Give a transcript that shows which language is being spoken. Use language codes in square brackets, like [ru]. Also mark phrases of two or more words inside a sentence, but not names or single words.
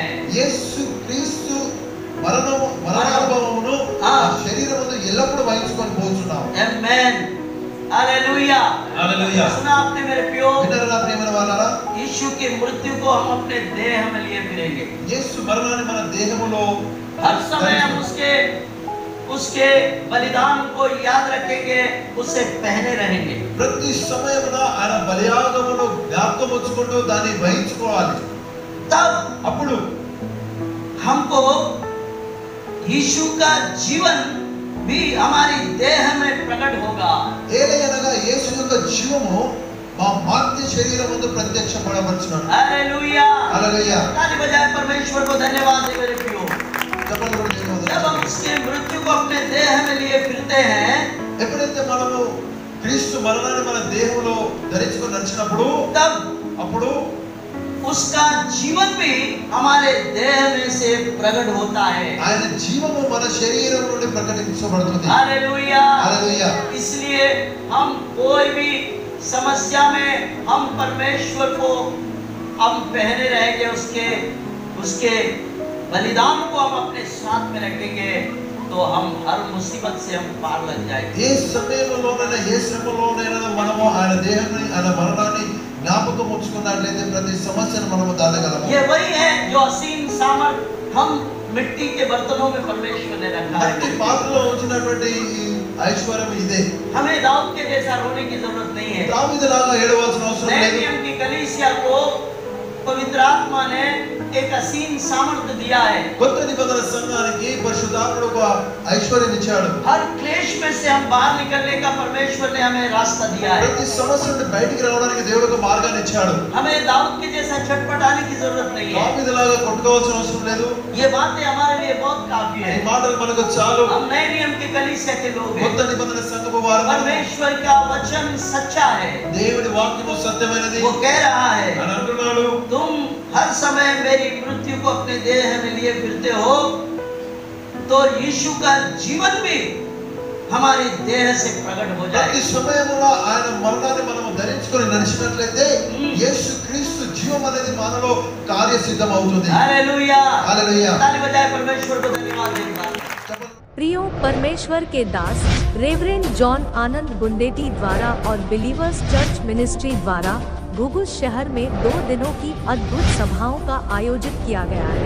[te] యేసు క్రీస్తు మరణానుభవమును ఆ శరీరములో ఎల్లప్పుడూ వహించుకొని పోతున్నాం [hi] आमेन हालेलुया हालेलुया सुना आपने मेरे प्रियो [te] విన్నారా ప్రియమైన వారలారా [hi] यीशु की मृत्यु को हम अपने देह में लिए फिरेंगे [te] యేసు మరణాన్ని మన దేహములో [hi] हर समय हम उसके बलिदान को याद रखेंगे उसे पहने रहेंगे [te] ప్రతి సమయమున ఆయన బలియాగమును జ్ఞాపకం ఉంచుకుంటూ దాన్ని వహించుకోవాలి [hi] तब [te] అప్పుడు [hi] हमको यीशु का जीवन भी हमारी देह में प्रकट होगा [te] ఏలయనగా యేసు యొక్క జీవము మా మార్తి శరీరమందు ప్రత్యక్షపడవచ్చును [hi] हालेलुया हालेलुया ताली बजाए परमेश्वर को धन्यवाद दे मेरे प्रियो [te] చెప్పండి కూడా ధన్యవాదాలు [hi] जब हम उसकी मृत्यु को अपने देह में लिए फिरते हैं [te] ఎప్పుడైతే మనము క్రీస్తు మరణాన్ని మన దేహంలో ధరించుకొని నడిచినప్పుడు [hi] तब [te] అప్పుడు [hi] उसका जीवन भी हमारे देह में से प्रकट होता है [te] ఆయన జీవము మన శరీరం నుండి ప్రకటించబడుతుంది [hi] हालेलुया हालेलुया इसलिए हम कोई भी समस्या में हम परमेश्वर को हम पहने रहेंगे उसके बलिदान को हम अपने साथ में रखेंगे तो हम हर मुसीबत से हम पार लग जाएंगे [te] ఏ సమయంలోనైనా ఏ శ్రమలోనైనా మనము ఆయన దేహాన్ని ఆయన మరణాన్ని జ్ఞాపకం ఉంచుకున్నట్లయితే ప్రతి సమస్యను మనము దాటగలము [hi] ये वही है जो असीम सामर्थ हम मिट्टी के बर्तनों में परमेश्वर ने रखा [te] మట్టి [hi] है [te] పాత్రలో ఉంచినటువంటి ఈ ఐశ్వర్యం ఇదే [hi] हमें दाऊद के जैसा रोने की जरूरत नहीं है [te] దావీదులాగా ఏడవలసిన అవసరం [hi] नए [te] లేదు [hi] नियम की कलीसिया को पवित्र आत्मा ने एक असीम सामर्थ्य दिया है [te] కొత్త నిబంధన సంఘానికి పరిశుద్ధాత్ముడు ఒక ఐశ్వర్యం ఇచ్చాడు [hi] हर क्लेश में से हम बाहर निकलने का परमेश्वर ने हमें रास्ता दिया है [te] ప్రతి సమస్య నుండి బయటికి రావడానికి దేవుడు ఒక మార్గాన్ని ఇచ్చాడు [hi] हमें दाऊद के जैसा छटपटाने की जरूरत नहीं है [te] దావీదులాగా కొట్టుకోవాల్సిన అవసరం లేదు [hi] ये बातें हमारे लिए बहुत काफी है [te] ఈ మాటలు మనకు చాలు [hi] हम नए नियम के कलीसिया के लोग हैं [te] కొత్త నిబంధన సంఘపు వారు [hi] परमेश्वर का वचन सच्चा है [te] దేవుడి వాక్యము సత్యమైనది [hi] वो कह रहा है [te] అని అంటున్నాడు [hi] तुम हर समय मेरी मृत्यु को अपने देह में लिए फिरते हो तो यीशु का जीवन भी हमारी देह से प्रकट हो [te] ప్రతి [hi] जाएगा [te] సమయములో ఆయన మరణాన్ని మనము ధరించుకొని నడిచినట్లయితే యేసు క్రీస్తు జీవం అనేది మనలో కార్యసిద్ధం అవుతుంది [hi] हालेलुया हालेलुया ताली बजाए परमेश्वर को धन्यवाद देगा प्रियो परमेश्वर के दास रेवरेंड जॉन आनंद गुंडेटी द्वारा और बिलीवर्स चर्च मिनिस्ट्री द्वारा घुघुस शहर में 2 दिनों की अद्भुत सभाओं का आयोजित किया गया है।